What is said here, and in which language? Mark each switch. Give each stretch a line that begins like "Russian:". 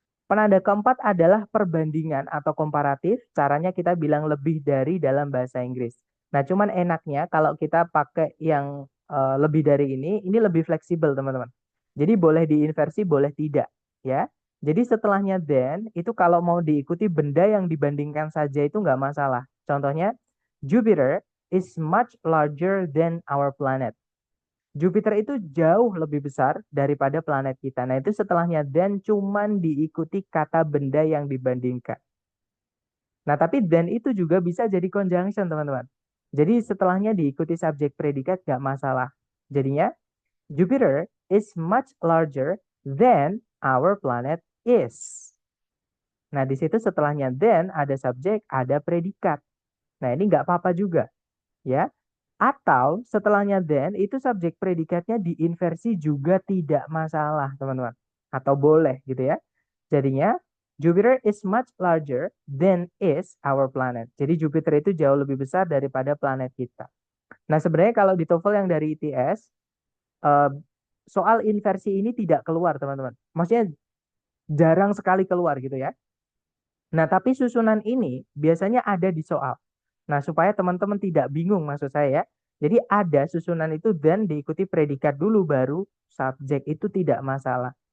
Indonesian: Penanda keempat adalah perbandingan atau komparatif. Caranya kita bilang lebih dari dalam bahasa Inggris. Nah, cuman enaknya kalau kita pakai yang lebih dari ini lebih fleksibel, teman-teman. Jadi boleh diinversi, boleh tidak, ya. Jadi setelahnya then, itu kalau mau diikuti benda yang dibandingkan saja itu nggak masalah. Contohnya,
English: Jupiter is much larger than our planet.
Indonesian: Jupiter itu jauh lebih besar daripada planet kita. Nah, itu setelahnya then cuman diikuti kata benda yang dibandingkan. Nah, tapi then itu juga bisa jadi conjunction, teman-teman. Jadi setelahnya diikuti subjek predikat gak masalah. Jadinya,
English: Jupiter is much larger than our planet is.
Indonesian: Nah, di situ setelahnya then ada subjek, ada predikat. Nah, ini nggak apa-apa juga, ya. Atau setelahnya then itu subjek predikatnya diinversi juga tidak masalah, teman-teman. Atau boleh gitu ya. Jadinya
English: Jupiter is much larger than is our planet.
Indonesian: Jadi Jupiter itu jauh lebih besar daripada planet kita. Nah, sebenarnya kalau di TOEFL yang dari ITS soal inversi ini tidak keluar, teman-teman. Maksudnya jarang sekali keluar gitu ya. Nah, tapi susunan ini biasanya ada di soal. Nah, supaya teman-teman tidak bingung maksud saya ya. Jadi ada susunan itu dan diikuti predikat dulu baru subjek itu tidak masalah.